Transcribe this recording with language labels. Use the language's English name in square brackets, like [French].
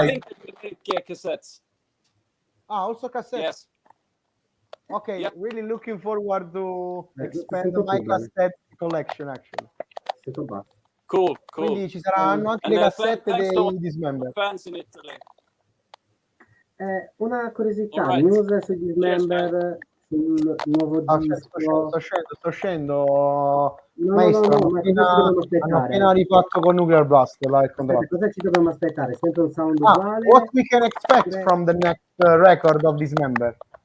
[English] I think they make cassettes. Also cassettes. Yes. Okay, really looking forward to expand my cassette collection actually. Cool. [Italian] Quindi ci saranno anche le cassette dei Dismember. [English] Fans in Italy. [Italian] Una curiosità, news su Dismember, sul nuovo disco. Sto scendo. Maestro, hanno appena rifatto con Nuclear Blast il contratto. Cosa ci dobbiamo aspettare? Sempre un sound uguale? [English] What we can expect from the next record of Dismember?